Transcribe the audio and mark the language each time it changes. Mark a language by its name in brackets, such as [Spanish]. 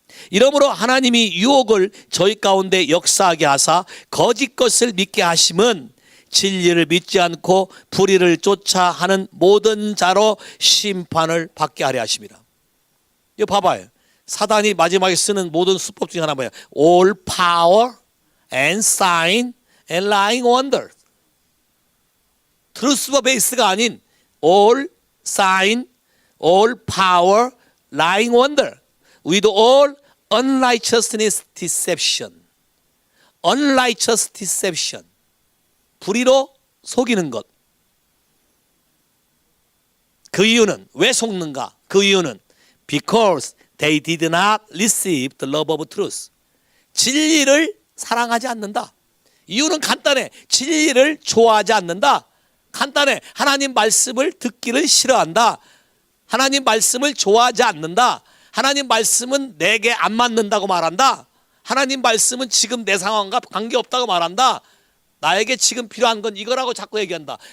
[Korean] 이러므로 하나님이 유혹을 저희 가운데 역사하게 하사 거짓 것을 믿게 하심은 진리를 믿지 않고 불의를 쫓아 하는 모든 자로 심판을 받게 하려 하심이라. 이거 봐봐요. 사단이 마지막에 쓰는 모든 수법 중에 하나 뭐예요? [English] All power and sign and lying wonder. 트루스와 베이스가 아닌 all sign, all power, lying wonder. With all unrighteousness deception. unrighteous deception. [Korean] 불의로 속이는 것. 그 이유는 왜 속는가? 그 이유는 [English] because they did not receive the love of truth. [Korean] 진리를 사랑하지 않는다. 이유는 간단해. 진리를 좋아하지 않는다. 간단해. 하나님 말씀을 듣기를 싫어한다. 하나님 말씀을 좋아하지 않는다. 하나님 말씀은 내게 안 맞는다고 말한다. 하나님 말씀은 지금 내 상황과 관계없다고 말한다. 나에게 지금 필요한 건 이거라고 자꾸 얘기한다.